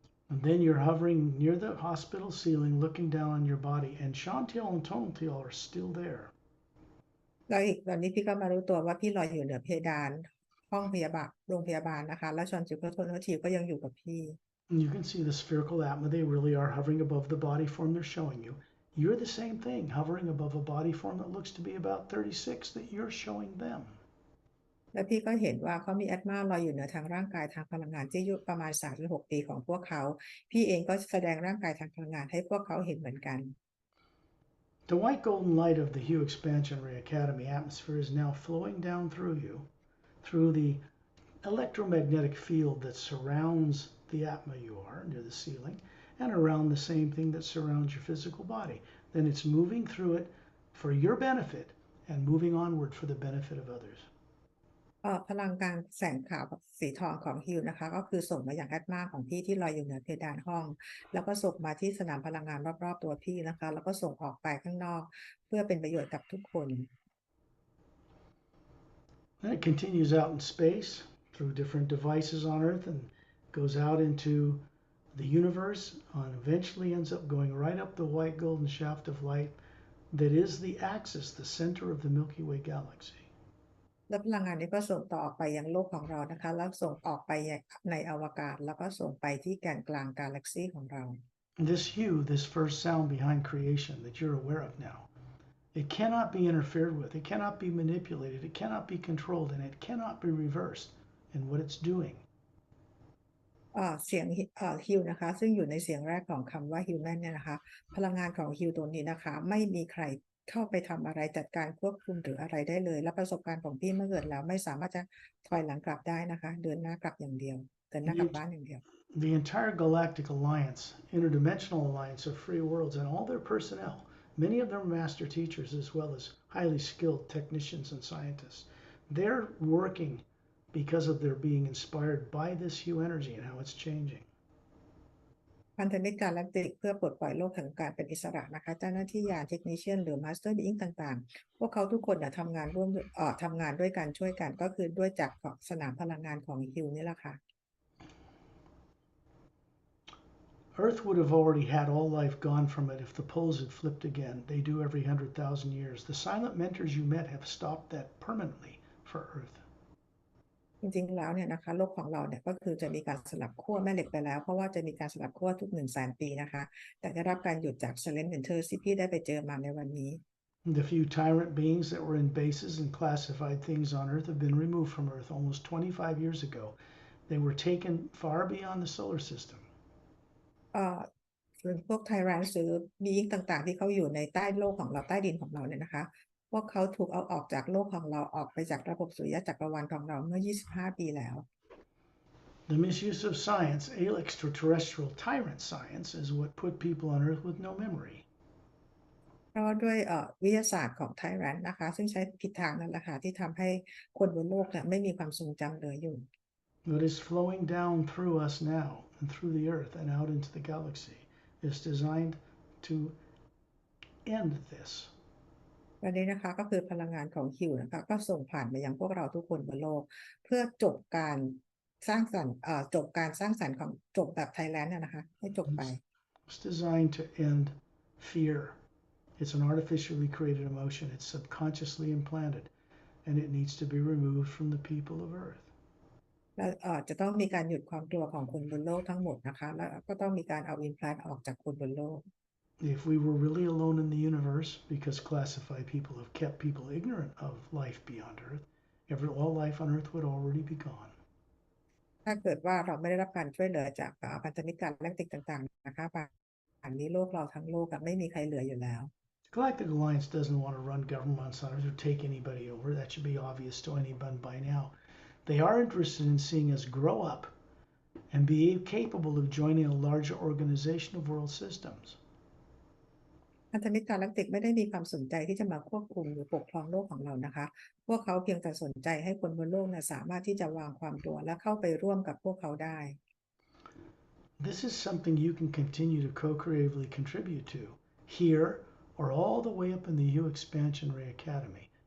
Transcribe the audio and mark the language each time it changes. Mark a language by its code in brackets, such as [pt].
[en] And then you're hovering near the hospital ceiling looking down on your body, and Chantil and Tontil are still there. [th] แล้วอีกตอนนี้พี่ก็มารู้ตัวว่าพี่ลอยอยู่เหนือเพดานห้องพยาบาลโรงพยาบาลนะคะแล้วชอนจิวก็โทนทีก็ยังอยู่กับพี่ [en] And you can see the spherical Atma, they really are hovering above the body form they're showing you. You're the same thing, hovering above a body form that looks to be about 36 that you're showing them. [th] แล้วพี่ก็เห็นว่าเขามีแอตมาลอยอยู่เหนือทางร่างกายทางพลังงานที่อายุประมาณ3-6 ปีของพวกเขาพี่เองก็แสดงร่างกายทางพลังงานให้พวกเขาเห็นเหมือนกัน [en] The white golden light of the Hue Expansion Ray Academy atmosphere is now flowing down through you, through the electromagnetic field that surrounds the Atma you are near the ceiling, and around the same thing that surrounds your physical body. Then it's moving through it for your benefit and moving onward for the benefit of others. [th] พลังการแสงขาวสีทองของฮิวนะคะก็คือส่งมาอย่างแอตมาของพี่ที่ลอยอยู่เหนือเพดานห้องแล้วก็ส่งมาที่สนามพลังงานรอบๆตัวพี่นะคะแล้วก็ส่งออกไปข้างนอกเพื่อเป็นประโยชน์กับทุกคน [en] Then it continues out in space through different devices on Earth and goes out into the universe and eventually ends up going right up the white golden shaft of light that is the axis, the center of the Milky Way galaxy. [th] แล้วพลังงานนี้ก็ส่งต่อออกไปยังโลกของเรานะคะแล้วส่งออกไปในอวกาศแล้วก็ส่งไปที่แกนกลางกาแล็กซีของเรา [en] This hue, this first sound behind creation that you're aware of now, it cannot be interfered with, it cannot be manipulated, it cannot be controlled, and it cannot be reversed in what it's doing. [th] เสียงฮิวนะคะซึ่งอยู่ในเสียงแรกของคำว่าฮิวแมนเนี่ยนะคะพลังงานของฮิวตัวนี้นะคะไม่มีใครเข้าไปทำอะไรจัดการควบคุมหรืออะไรได้เลยและประสบการณ์ของพี่เมื่อเกิดแล้วไม่สามารถจะถอยหลังกลับได้นะคะเดินหน้ากลับอย่างเดียวเดินหน้ากลับบ้านอย่างเดียว [en] The entire galactic alliance, interdimensional alliance of free worlds and all their personnel, many of them master teachers as well as highly skilled technicians and scientists, they're working because of their being inspired by this hue energy and how it's changing. [th] พันธมิตรกาแล็กติกเพื่อปลดปล่อยโลกแห่งการเป็นอิสระนะคะเจ้าหน้าที่ยานเทคนิเชียนหรือมาสเตอร์บีอิงต่างๆพวกเขาทุกคนทำงานร่วมทำงานด้วยกันช่วยกันก็คือด้วยจากสนามพลังงานของฮิวนี่แหละค่ะ [en] Earth would have already had all life gone from it if the poles had flipped again. They do every 100,000 years. The silent mentors you met have stopped that permanently for Earth. [th] จริงๆแล้วเนี่ยนะคะโลกของเราเนี่ยก็คือจะมีการสลับขั้วแม่เหล็กไปแล้วเพราะว่าจะมีการสลับขั้วทุก100,000 ปีนะคะแต่ได้รับการหยุดจาก Silent Mentors ที่พี่ได้ไปเจอมาในวันนี้ [en] The few tyrant beings that were in bases and classified things on Earth have been removed from Earth almost 25 years ago. They were taken far beyond the solar system. [th] ส่วนพวกไทรันหรือบีอิงต่างๆที่เขาอยู่ในใต้โลกของเราใต้ดินของเราเนี่ยนะคะพวกเขาถูกเอาออกจากโลกของเราออกไปจากระบบสุริยะจักรวาลของเราเมื่อ25 ปีแล้ว [en] The misuse of science, extraterrestrial tyrant science, is what put people on Earth with no memory. [th] เพราะด้วยวิทยาศาสตร์ของไทรันนะคะซึ่งใช้ผิดทางนั่นแหละค่ะที่ทำให้คนบนโลกเนี่ยไม่มีความทรงจำเหลืออยู่ [en] What is flowing down through us now and through the Earth and out into the galaxy is designed to end this. [th] วันนี้นะคะก็คือพลังงานของฮิวนะคะก็ส่งผ่านมายังพวกเราทุกคนบนโลกเพื่อจบการสร้างสรรค์ของจบแบบไทยแลนด์นะคะให้จบไป [en] It's designed to end fear. It's an artificially created emotion. It's subconsciously implanted, and it needs to be removed from the people of Earth. [th] แล้วจะต้องมีการหยุดความกลัวของคนบนโลกทั้งหมดนะคะแล้วก็ต้องมีการเอาอินพลานออกจากคนบนโลก [en] If we were really alone in the universe, because classified people have kept people ignorant of life beyond Earth, all life on Earth would already be gone. [th] ถ้าเกิดว่าเราไม่ได้รับการช่วยเหลือจากพันธมิตรการแลกติกต่างๆนะคะป่านนี้โลกเราทั้งโลกไม่มีใครเหลืออยู่แล้ว [en] The Galactic Alliance doesn't want to run governments on Earth or take anybody over. That should be obvious to anyone by now. They are interested in seeing us grow up and be capable of joining a larger organization of world systems. [th] พันธมิตรกาแล็กติกไม่ได้มีความสนใจที่จะมาควบคุมหรือปกครองโลกของเรานะคะพวกเขาเพียงแต่สนใจให้คนบนโลกสามารถที่จะวางความกลัวและเข้าไปร่วมกับพวกเขาได้ [en] This is something you can continue to co-creatively contribute to here or all the way up in the Hue Expansion Ray Academy.